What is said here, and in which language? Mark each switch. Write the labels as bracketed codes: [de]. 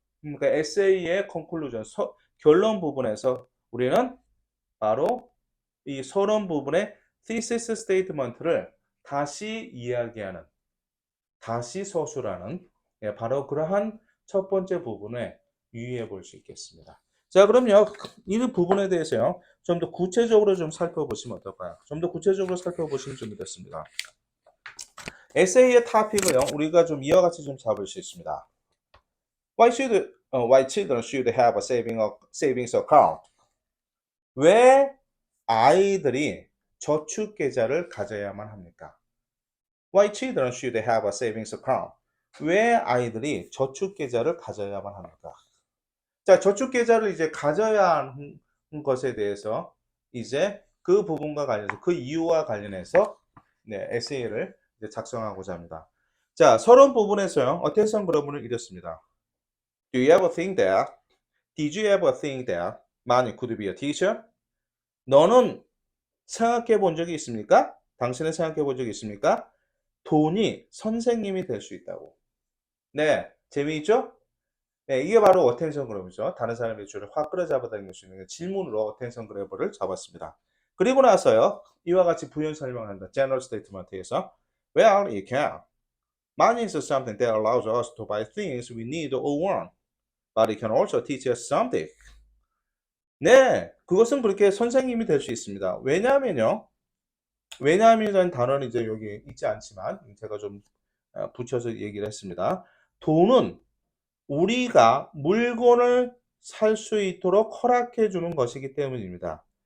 [ko] 그러니까 에세이의 conclusion, 결론 부분에서 우리는 바로 이 서론 부분의 thesis statement를 다시 이야기하는, 다시 서술하는, 예, 바로 그러한 첫 번째 부분에 유의해 볼 수 있겠습니다. 자, 그럼요. 이 부분에 대해서요. 좀 더 구체적으로 좀 살펴보시면 어떨까요? 좀 더 구체적으로 살펴보시면 좀 좋겠습니다. 에세이의 토픽을요. 우리가 좀 이와 같이 좀 잡을 수 있습니다. [en] Why children should have a savings account? [ko] 왜 아이들이 저축 계좌를 가져야만 합니까? [en] Why children should have a savings account? [ko] 왜 아이들이 저축 계좌를 가져야만 합니까? 자, 저축 계좌를 이제 가져야 하는 것에 대해서 이제 그 부분과 관련해서 그 이유와 관련해서 네, 에세이를 이제 작성하고자 합니다. 자, 서론 부분에서요. 어텐션 그러분을 이뤘습니다. [en] Do you ever think that? Did you ever think that money could be a teacher? [ko] 너는 생각해 본 적이 있습니까? 당신은 생각해 본 적이 있습니까? 돈이 선생님이 될 수 있다고. 네, 재미있죠? 네, 이게 바로 어텐션 그래프죠. 다른 사람의 줄을 확 끌어잡아 당길 수 있는 질문으로 어텐션 그래프를 잡았습니다. 그리고 나서요, 이와 같이 부연 설명한다. [en] General Statement [ko] 에서 [en] Well, it can. Money is something that allows us to buy things we need or want. But it can also teach us something. [ko] 네, 그것은 그렇게 선생님이 될 수 있습니다. 왜냐하면요, 왜냐하면이라는 단어는 이제 여기 있지 않지만 제가 좀 붙여서 얘기를 했습니다. 돈은 우리가 물건을 살 수 있도록 허락해 주는 것이기 때문입니다.